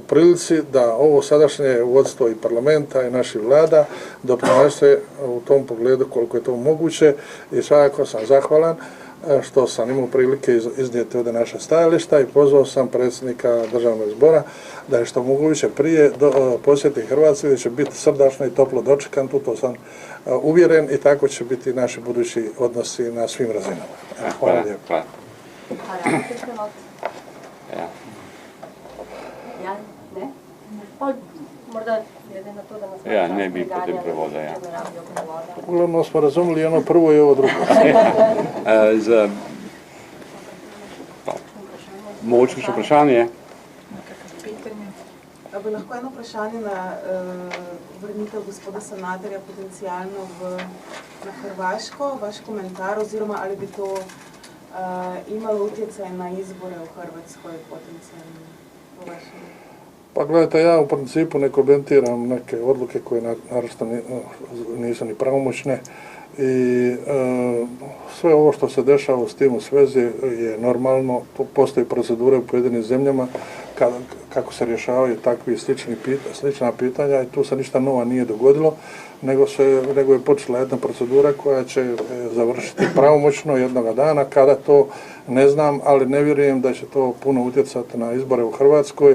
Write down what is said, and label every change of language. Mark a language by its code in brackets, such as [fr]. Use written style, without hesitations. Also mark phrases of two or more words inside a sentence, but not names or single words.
[hr] prilici da ovo sadašnje vodstvo i parlamenta i naših vlada doprinose u tom pogledu koliko je to moguće i svakako sam zahvalan, što sam imao prilike iznijeti ovdje naše stajališta i pozvao sam predsjednika Državnog zbora da je što moguće prije posjeti Hrvatsku, gdje će biti srdačno i toplo dočekan, tu to sam uvjeren i tako će biti naši budući odnosi na svim razinama. Hvala lijepo. [sl] Ja, ne? Pa, morda glede na to, da nas... Ja, ne bi potem prevoda, ja. [sr] Uglavnom smo razumeli ono prvo i ovo drugo. [sl] Za... Mogoče še vprašanje? Bi lahko eno vprašanje na vrnitev gospoda Sanaderja potencialno na Hrvaško, vaš komentar, oziroma ali bi to [hr] imalo utjecaj na izbore u Hrvatskoj potencijalno po vašem? Pa gledajte, ja u principu ne komentiram neke odluke koje naravno nisu ni pravomoćne i sve ovo što se dešava s tim u svezi je normalno, postoji procedure u pojedinim zemljama kako se rješavaju takvi slična pitanja i tu se ništa nova nije dogodilo, nego je počela jedna procedura koja će završiti pravomoćno jednoga dana, kada to ne znam, ali ne vjerujem da će to puno utjecati na izbore u Hrvatskoj.